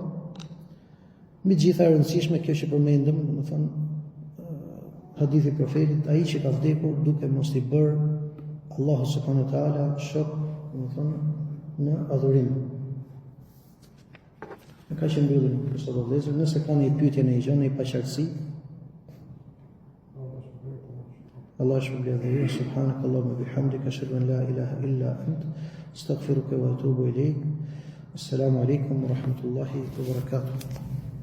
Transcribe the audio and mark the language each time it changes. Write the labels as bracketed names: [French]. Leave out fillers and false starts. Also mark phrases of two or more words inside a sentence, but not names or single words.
[Albanian] Mbi gjitha e rëndësishme kjo që përmendëm, domethënë hadithi profetit, ai që ka vdekur duke mos i bërë Allahu [Arabic] سبحانه وتعالى [Albanian] shok, domethënë në adhurim. Ne ka që mbyllim për sot vëllezër, nëse ka një pyetje në gjë, një paqartësi. Allah shpërblet dhe ju, [Arabic] سبحانك اللهم وبحمدك، أشهد أن لا إله إلا أنت، أستغفرك وأتوب إليك. السلام عليكم ورحمة الله وبركاته.